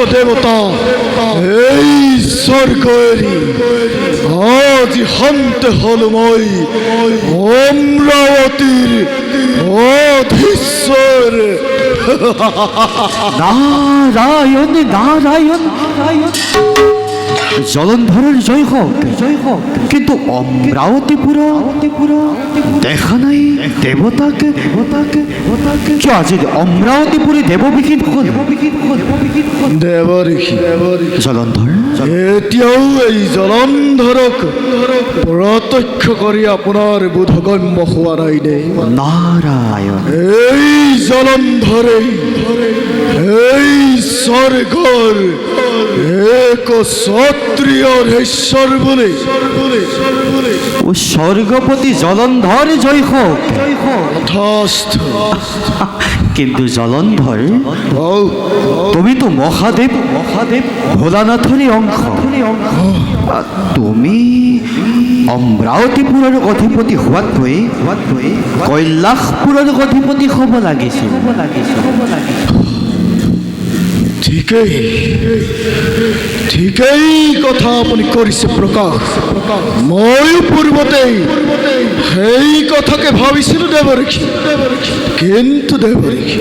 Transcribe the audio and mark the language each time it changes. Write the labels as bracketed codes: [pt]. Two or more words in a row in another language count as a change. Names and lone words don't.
[as] দেবতা এই স্বর্গেরই আজ হন্তে হল মই অমরাবতীর অধীশ্বর। নারায়ণ নারায়ণ জলন্ধরের জয় হোক কিন্তু অমরাবতীপুর দেখা নাই দেবতাকে কি আজ অমরাবতীপুরে দেববিহীন দেবঋষি জলন্ধর এতিয়াও এই জলন্ধৰক প্ৰত্যক্ষ কৰি আপোনাৰ বোধগম্য হোৱা নাই নে? নারায়ণ এই জলন্ধৰে এই স্বৰ্গৰ এক ক্ষত্ৰিয়ৰ ঈশ্বৰ বুলি ও স্বর্গপতি জলন্ধর জয় হোক যথেষ্ট। কিন্তু জলন্ধর তুমি তো মহাদেব ভোলানাথেরই অংশ। তুমি অমরাবতীপুরের অধিপতি হোৱাতকৈ কৈলাসপুরের অধিপতি হব লাগিছিল। ঠিকেই কথা আপুনি কৰিছে প্ৰকাশ। ময়ো পূৰ্বতেই সেই কথাকে ভাবিছিলোঁ দেৱঋষি, কিন্তু দেৱঋষি